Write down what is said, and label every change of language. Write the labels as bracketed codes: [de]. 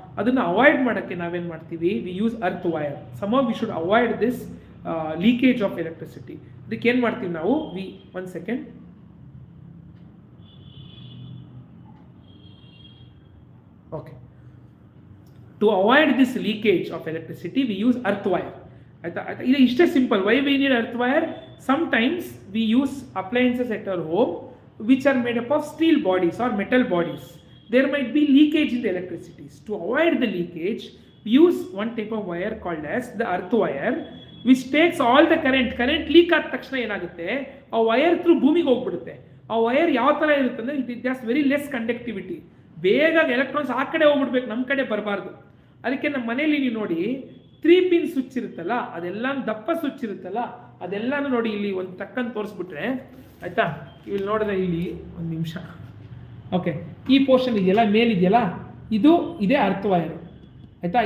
[kn] ಅದನ್ನು ಅವಾಯ್ಡ್ ಮಾಡೋಕ್ಕೆ ನಾವೇನು ಮಾಡ್ತೀವಿ? [en] We use earth wire. Somehow we should avoid this leakage of electricity. [kn] ಇದಕ್ಕೆ ಏನು ಮಾಡ್ತೀವಿ ನಾವು? [en] One second. Okay, to avoid this leakage of electricity we use earth wire. [kn] ಆಯ್ತಾ? ಇದು ಇಷ್ಟೇ simple. [en] Why we need earth wire? Sometimes we use appliances at our home which are made up of steel bodies or metal bodies. There might be leakage in the electricities. To avoid the leakage, we use one type of wire called as the earth wire, which takes all the current. [kn] Current leak ಆದ ತಕ್ಷಣ ಏನಾಗುತ್ತೆ? ಆ wire through ಭೂಮಿಗೆ ಹೋಗ್ಬಿಡುತ್ತೆ. ಆ wire ಯಾವ ಥರ ಇರುತ್ತೆ ಅಂದರೆ [en] It just very less conductivity. [kn] ಬೇಗ ಎಲೆಕ್ಟ್ರಾನ್ಸ್ ಆ ಕಡೆ ಹೋಗ್ಬಿಡ್ಬೇಕು, ನಮ್ಮ ಕಡೆ ಬರಬಾರ್ದು. ಅದಕ್ಕೆ ನಮ್ಮ ಮನೇಲಿ ನೀವು ನೋಡಿ 3 ಪಿನ್ ಸ್ವಿಚ್ ಇರುತ್ತಲ್ಲ, ಅದೆಲ್ಲ ದಪ್ಪ ಸ್ವಿಚ್ ಇರುತ್ತಲ್ಲ, ಅದೆಲ್ಲಾನು ನೋಡಿ ಇಲ್ಲಿ ಒಂದು ತಕ್ಕಂತ ತೋರಿಸ್ಬಿಟ್ರೆ ಆಯ್ತಾ. ಇಲ್ಲಿ ನೋಡಿದ್ರೆ ಇಲ್ಲಿ ಒಂದು ನಿಮಿಷ, ಓಕೆ, ಈ ಪೋರ್ಷನ್ ಇದೆಯಲ್ಲ, ಮೇಲಿದೆಯಲ್ಲ, ಇದು ಇದೇ ಅರ್ಥ ವೈರು ಆಯ್ತಾ.